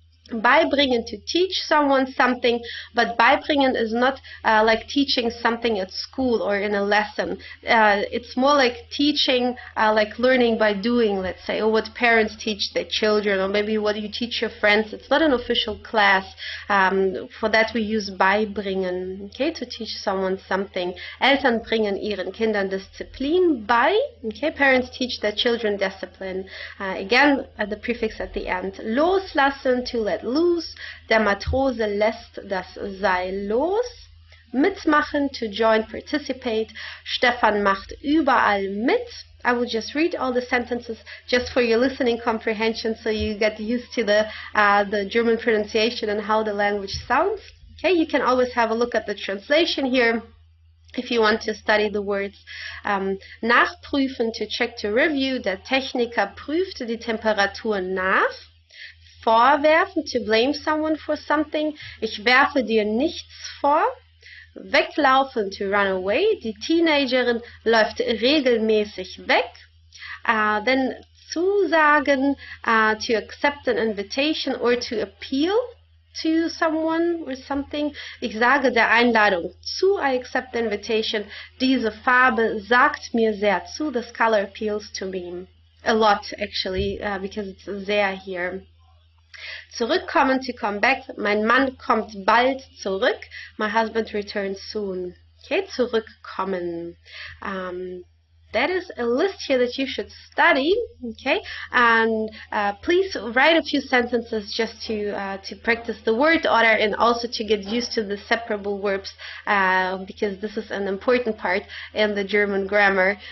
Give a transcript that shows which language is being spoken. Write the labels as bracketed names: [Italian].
[English] Beibringen, to teach someone something, but beibringen is not like teaching something at school or in a lesson. It's more like teaching, like learning by doing, let's say, or what parents teach their children, or maybe what you teach your friends. It's not an official class. For that we use beibringen, okay, to teach someone something. [German] Eltern bringen ihren Kindern Disziplin bei. [English] Okay, parents teach their children discipline. Again, the prefix at the end. Loslassen, to let let loose. [German] Der Matrose lässt das Seil los. [English] Mitmachen, to join, participate. [German] Stefan macht überall mit. [English] I will just read all the sentences just for your listening comprehension, so you get used to the German pronunciation and how the language sounds. Okay, you can always have a look at the translation here if you want to study the words. Nachprüfen, to check, to review. [German] Der Techniker prüft die Temperatur nach. [English] Vorwerfen, to blame someone for something. [German] Ich werfe dir nichts vor. Weglaufen, [English] to run away. [German] Die Teenagerin läuft regelmäßig weg. [English] Then zusagen, to accept an invitation or to appeal to someone or something. [German] Ich sage der Einladung zu. [English] I accept the invitation. [German] Diese Farbe sagt mir sehr zu. [English] This color appeals to me a lot, actually, because it's sehr here. Zurückkommen, to come back. [German] Mein Mann kommt bald zurück. [English] My husband returns soon. Okay, zurückkommen. That is a list here that you should study. Okay, and please write a few sentences just to practice the word order and also to get used to the separable verbs, because this is an important part in the German grammar.